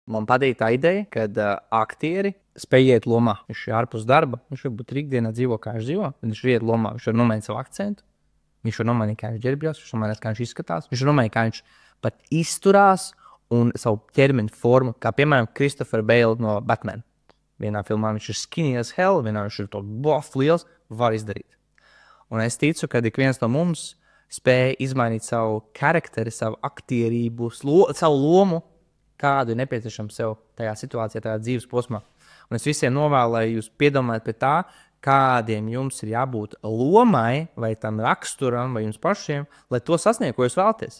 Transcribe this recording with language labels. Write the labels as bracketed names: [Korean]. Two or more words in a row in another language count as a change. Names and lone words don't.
[Latvian] Man patīk tā ideja, kad aktieri spēj iet lomā. Viņš ir ārpus darba, viņš varbūt ikdienā dzīvo, kā viņš dzīvo. Viņš ir iet lomā, viņš var nomainīt savu akcentu, viņš var nomainīt, kā viņš ģērbjas, viņš var nomainīt, kā viņš izskatās, viņš var nomainīt, kā viņš pat izturās un savu ķermeni formu, kā piemēram Christopher Bale no Batman. Vienā filmā viņš ir [English] skinny as hell, [Latvian] vienā viņš ir to buff liels, var izdarīt. Un es ticu, ka ik viens no mums spēja izmainīt savu karakteri, savu aktierību, savu lomu, kādu ir nepieciešams sev tajā situācijā, tajā dzīves posmā. Un es visiem novēlu, lai jūs piedomājat pie tā, kādiem jums ir jābūt lomai, vai tam raksturam, vai jums pašiem, lai to sasniegtu, ko jūs vēlaties.